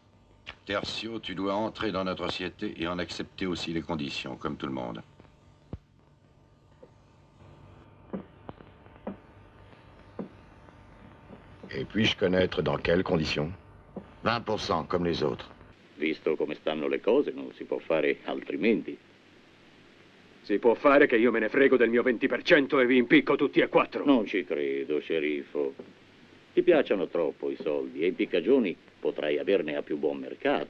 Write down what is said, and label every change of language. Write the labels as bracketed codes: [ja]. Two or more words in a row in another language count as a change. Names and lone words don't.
[fr] Tertio, tu dois entrer dans notre société et en accepter aussi les conditions, comme tout le monde. Et puis-je connaître dans quelles conditions? 20%, comme les autres. [it] Visto come stanno le cose, non si può fare altrimenti. Si può fare che io me ne frego del mio 20% e vi impicco tutti e 4. Non ci credo, sceriffo. Ti piacciono troppo i soldi e in piccagioni potrai averne a più buon mercato.